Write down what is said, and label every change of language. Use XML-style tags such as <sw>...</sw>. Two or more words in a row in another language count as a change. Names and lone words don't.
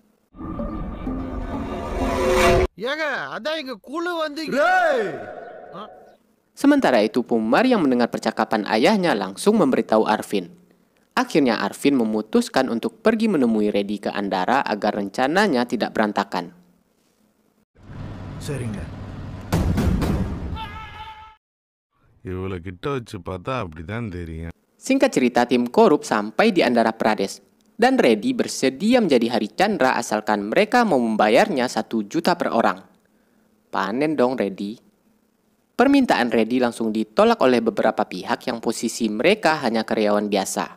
<id>Sementara itu Pumar yang mendengar percakapan ayahnya langsung memberitahu Arvin. Akhirnya Arvin memutuskan untuk pergi menemui Reddy ke Andhra agar rencananya tidak berantakan.</id> <ta>சரிங்க. இவ்வளோ கிட்ட வச்சு பார்த்தா அப்படிதான் தெரியும்.</ta> <id>Singkat cerita, tim korup sampai di Andhra Pradesh dan Reddy bersedia menjadi Hari Chandra asalkan mereka mau membayarnya 1 juta per orang. Panen dong Reddy. Permintaan Reddy langsung ditolak oleh beberapa pihak yang posisi mereka hanya karyawan biasa.</id>